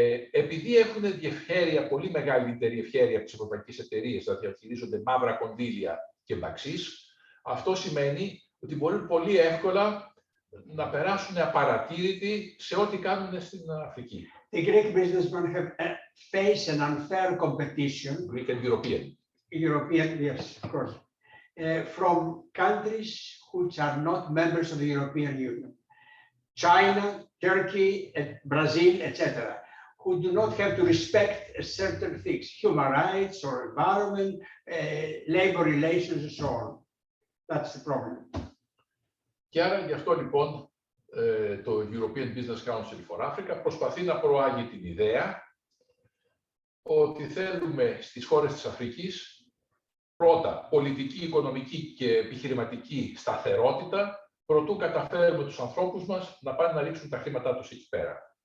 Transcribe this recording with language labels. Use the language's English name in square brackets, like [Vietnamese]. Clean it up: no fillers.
[Greek] Επειδή έχουν ευχέρεια, πολύ μεγαλύτερη ευχέρεια από τις ευρωπαϊκές εταιρείες να διαχειρίζονται μαύρα κονδύλια και μπαξίς, αυτό σημαίνει ότι μπορούν πολύ εύκολα να περάσουν απαρατήρητοι σε ό,τι κάνουν στην Αφρική. [English] The Greek businessmen have faced an unfair competition. Greek and European. European, yes, of course, from countries which are not members of the European Union. China, Turkey, Brazil, etc., who do not have to respect certain things, human rights or environment, labor relations and so on. That's the problem. [Greek] Και άρα γι' αυτό λοιπόν το European Business Council for Africa προσπαθεί να προάγει την ιδέα ότι θέλουμε στις χώρες της Αφρικής πρώτα πολιτική, οικονομική και επιχειρηματική σταθερότητα προτού καταφέρουμε τους ανθρώπους μας να πάνε να ρίξουν τα χρήματά τους εκεί πέρα.